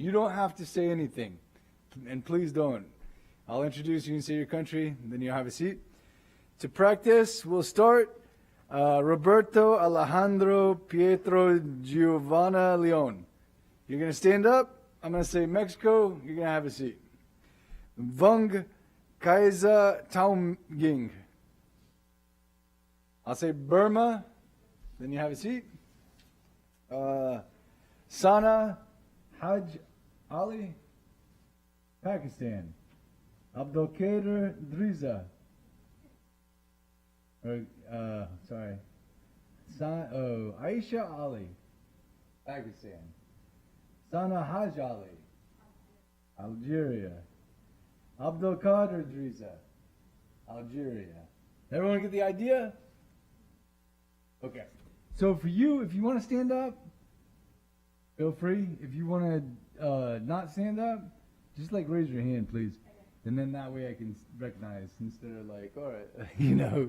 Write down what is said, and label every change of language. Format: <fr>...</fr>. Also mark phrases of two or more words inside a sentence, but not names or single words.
<en>You don't have to say anything, and please don't. I'll introduce you and say your country, and then you'll have a seat. To practice, we'll start. Roberto Alejandro Pietro Giovanna Leon. You're going to stand up. I'm going to say Mexico. You're going to have a seat. Vung Kaiza Taumging. I'll say Burma. Then you have a seat. Sana Haj Ali, Pakistan. Abdulkader Driza. Aisha Ali, Pakistan. Sana Haj Ali, Algeria. Abdul Qadir Driza, Algeria. Everyone get the idea? Okay. So for you, if you want to stand up, feel free. If you want to not stand up, just like raise your hand, please. And then that way I can recognize instead of like, all right, you know.</en>